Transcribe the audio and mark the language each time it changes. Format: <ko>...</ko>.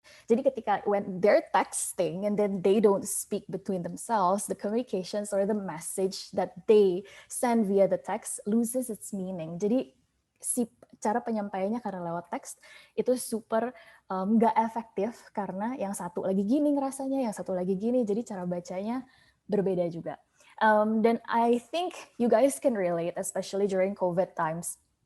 <id>Jadi ketika</id> <en>when they're texting and then they don't speak between themselves, the communications or the message that they send via the text loses its meaning.</en> <id>Jadi si cara penyampaiannya karena lewat teks itu super nggak efektif karena yang satu lagi gini ngerasanya, yang satu lagi gini, jadi cara bacanya berbeda juga.</id> <en>Dan I think you guys can relate, especially during COVID times.</en>